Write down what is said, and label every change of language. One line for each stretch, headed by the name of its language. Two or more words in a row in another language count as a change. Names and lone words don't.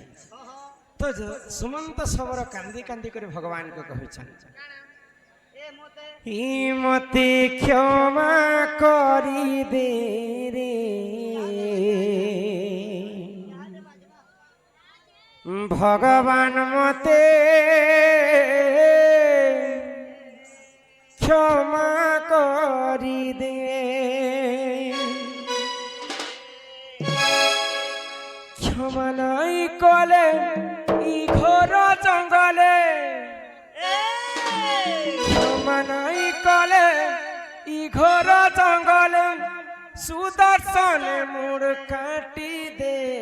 Odia: ତ ସୁମନ୍ତ ଶବର କାନ୍ଦି କାନ୍ଦି କରି ଭଗବାନଙ୍କୁ କହୁଛନ୍ତି, ମତେ କ୍ଷମା କରିଦେ ରେ ଭଗବାନ, ମତେ କ୍ଷମା କରିଦେ। କ୍ଷମା ନାଇ କଲେ ଇ ଘୋର ଜଙ୍ଗଲେ, କ୍ଷମା ନାଇ କଲେ ଇ ଘୋର ଜଙ୍ଗଲେ, ସୁଦର୍ଶନ ମୋର କାଟି ଦେ।